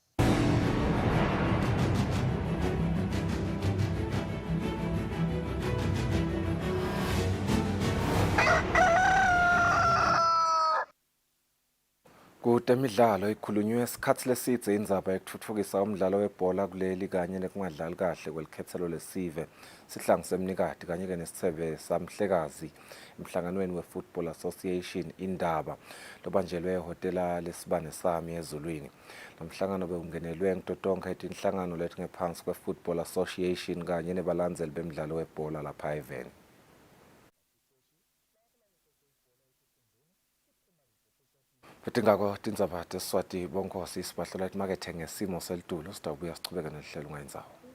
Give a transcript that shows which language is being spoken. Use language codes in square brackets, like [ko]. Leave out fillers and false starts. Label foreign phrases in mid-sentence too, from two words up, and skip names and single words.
[ss] Kutemidlalo ikhulunywe isikhathi lesidze indzaba yekutfutfukisa umdlalo webhola kuleli kanye nekungadlali kahle kwelikhetselo lesive sihlangu semnikati kanye ke nesitsebe samhlekazi emhlanganweni we-Football Association indaba lobanjelwe ehhotela lesibane sami ezulwini. Lo mhlangano beungenelwe ngitotonke etinhlangano letingephansi kwe-Football Association kanye nebalandzeli bemidlalo webhola lapha eveni. Betingako tindzaba teSwati bonkhosi isibahlola imakethe ngesimo selitulo sitawubuya sichubeke nelihlelo ngayindzawo.